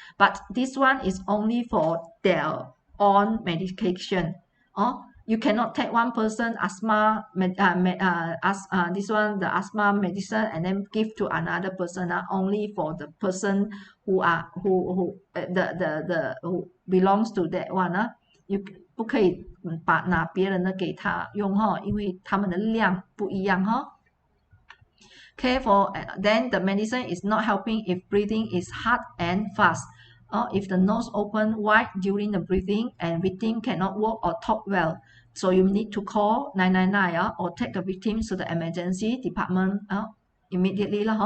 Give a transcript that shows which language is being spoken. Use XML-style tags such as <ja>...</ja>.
<en>But this one is only for their own medication. You cannot take one person asthma this one the asthma medicine and then give to another person. Only for the person who belongs to that one.</en> <zh>You 不可以拿别人的给他用，因为他们的量不一样。</zh> <en>Okay, then the medicine is not helping if breathing is hard and fast. If the nose open wide during the breathing and victim cannot walk or talk well, so you need to call 999 or take the victim to the emergency department immediately.</en>